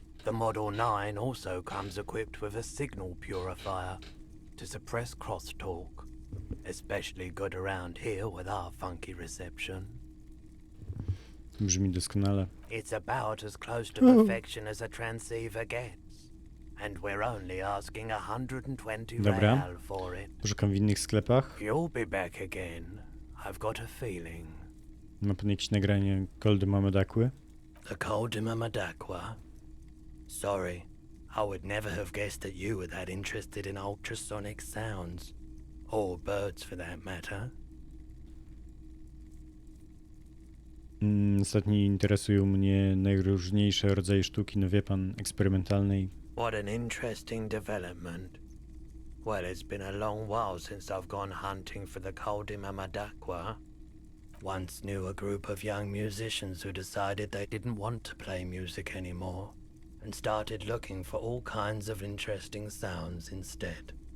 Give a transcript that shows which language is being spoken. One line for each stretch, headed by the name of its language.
English: The Model 9 also comes equipped with a signal purifier to suppress crosstalk, especially good around here with our funky reception.
Polish: Brzmi doskonale.
English: It's about as close to perfection as a transceiver gets. And we're only asking 120
Polish: Dobra.
English: real for it.
Polish: Poszukam w innych sklepach.
English: You'll be back again. I've got a feeling.
Polish: Ma pan jakieś nagranie Goldy Mamadakły?
English: The Coldima Madakwa? Sorry, I would never have guessed that you were that interested in ultrasonic sounds. Or birds for that matter.
Polish: Ostatnio interesują mnie najróżniejsze rodzaje sztuki, no wie pan, eksperymentalnej.
English: What an interesting development. Well, it's been a long while since I've gone hunting for the Coldima Madakwa. Once knew a group of young musicians who decided they didn't want to play music anymore and started looking for all kinds of interesting sounds instead.